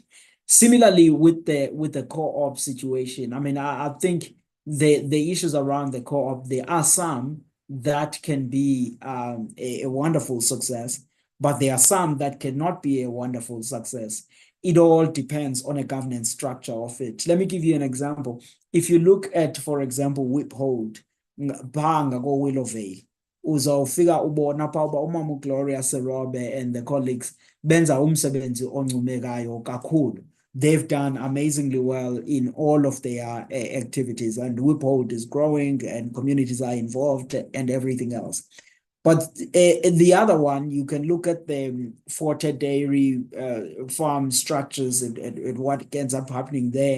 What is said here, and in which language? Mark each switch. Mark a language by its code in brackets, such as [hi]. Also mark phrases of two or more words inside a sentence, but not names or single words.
[en] Similarly, with the co-op situation, I mean, I think the issues around the co-op, there are some that can be a wonderful success, but there are some that cannot be a wonderful success. It all depends on a governance structure of it. Let me give you an example. If you look at, for example, Withhold, [xh] banga go Willowvale, uzawufika ubona pha uba umama Gloria Serobe [en] and the colleagues [xh] benza umsebenzi oncomekayo kakhulu. [en] They've done amazingly well in all of their activities, and Withhold is growing and communities are involved and everything else. But the other one, you can look at the Forte Dairy farm structures and what ends up happening there.